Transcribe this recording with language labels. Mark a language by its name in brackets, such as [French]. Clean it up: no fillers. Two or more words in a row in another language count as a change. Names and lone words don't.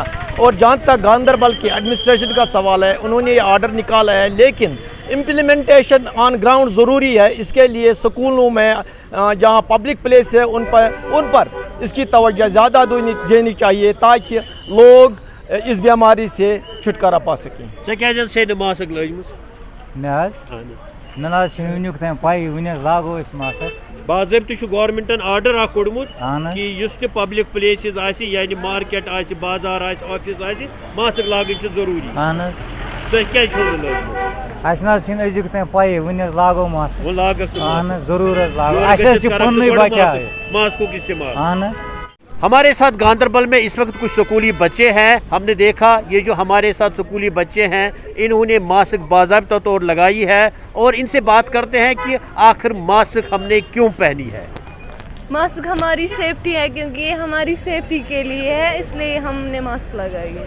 [Hindi] और जहाँ तक गांदरबल के एडमिनिस्ट्रेशन का सवाल है, उन्होंने ये आर्डर निकाला है, लेकिन [English] implementation on ground [Hindi] ज़रूरी है। इसके लिए स्कूलों में जहाँ पब्लिक प्लेस है उन पर इसकी तवज्जो ज़्यादा देनी चाहिए ताकि लोग इस बीमारी से छुटकारा पा सकें। [Kashmiri] क्या मास्क लजमस मे वुनिक तम पाई वन लागो मास्क बाज़ाब्त गवर्नमेंटन आर्डर कोड़मुत अहन कि युस ते [English] public places [Kashmiri] यानी मार्केट बाजार ऑफिस मास्क लागन जरूरी। अहन तुम अजुक तम पाई वन लागो मास्क वो लागत अहन जरूर लागो पन्न बचाव मास्क इस्तेमाल। अहन [Hindi] हमारे साथ गांदरबल में इस वक्त कुछ स्कूली बच्चे हैं। हमने देखा ये जो हमारे साथ स्कूली बच्चे हैं इन्होंने मास्क बाज़ाब्ता तौर लगाई है और इनसे बात करते हैं कि आखिर मास्क हमने क्यों पहनी है। मास्क हमारी सेफ्टी है, क्योंकि ये हमारी सेफ्टी के लिए है, इसलिए हमने मास्क लगाई है।